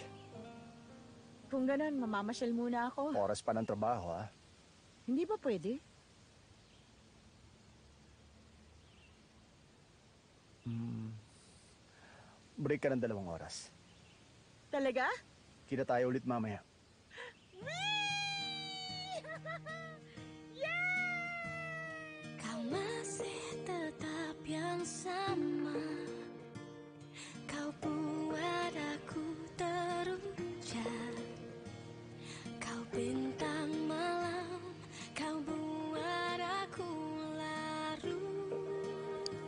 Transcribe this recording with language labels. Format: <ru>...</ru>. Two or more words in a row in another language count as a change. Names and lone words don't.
<tl>Kung ganun, mamamasyal muna ako. Oras pa ng trabaho, ha? Hindi ba pwede? Break ka ng 2 oras. Talaga? Kita tayo ulit mamaya.</tl> <id>Kau masih tetap yang sama. Kau buat aku terujar. Kau bintang malam, kau buat aku larut.</id>